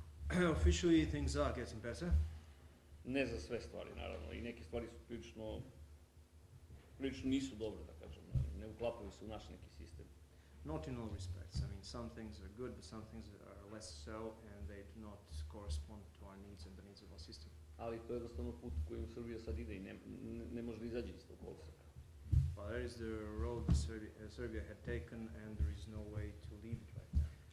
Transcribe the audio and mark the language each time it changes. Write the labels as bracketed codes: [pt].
[en] Officially, things are getting better. [sr] Ne za sve stvari, naravno, i neke stvari su prilično nisu dobre, da kažem, ne uklapaju se u naš neki sistem. [en] Not in all respects. I mean, some things are good, but some things are less so, and they do not correspond to our needs and the needs of our system. [sr] Ali to je jednostavno put kojim Srbija sad ide i ne može da izađe iz tog koloseka. [en] But that is the road Serbia had taken, and there is no way to leave it right now.